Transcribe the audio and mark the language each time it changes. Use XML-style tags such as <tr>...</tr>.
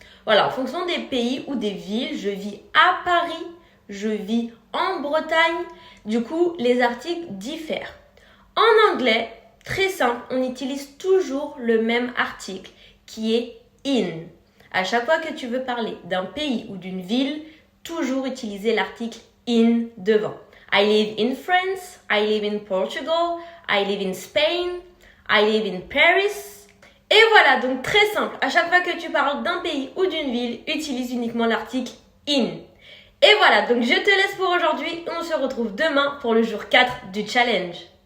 <fr>Voilà, en fonction des pays ou des villes, je vis à Paris, je vis en Bretagne. Du coup, les articles diffèrent. En anglais, très simple, on utilise toujours le même article qui est in. À chaque fois que tu veux parler d'un pays ou d'une ville, toujours utiliser l'article in devant.</fr> <en>I live in France, I live in Portugal, I live in Spain, I live in Paris.</en> <fr>Et voilà, donc très simple. À chaque fois que tu parles d'un pays ou d'une ville, utilise uniquement l'article in. Et voilà, donc je te laisse pour aujourd'hui. On se retrouve demain pour le jour 4 du challenge.</fr>